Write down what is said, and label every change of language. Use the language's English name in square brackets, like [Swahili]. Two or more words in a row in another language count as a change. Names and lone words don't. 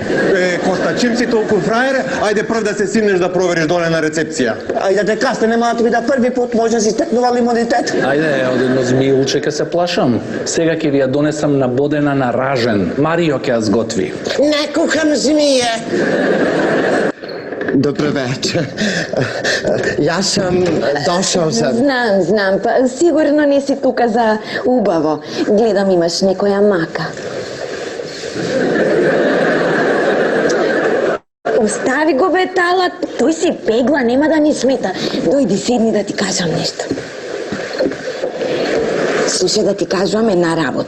[Macedonian] Коста, чим си толку фраjer, ајде прв да се симнеш да провериш доле на рецепција. Ајде те касте, нема да ти биде први пут, може да си стекнувал имунитет. Ајде, од едно змијулче ке се плашам. Сега ќе ви ја донесам набодена на ражен. Марио ќе ја сготви. [Croatian] Не кухам змije. [Serbian] Dobro večer. Ja sam došao za... [Macedonian] Знам, па сигурно не си тука за убаво. Гледам имаш некоја мака. Остави го бе талат, тој си пегла, нема да ни смета. Дојди, седни да ти кажам нешто. Слушај да ти кажувам една работа.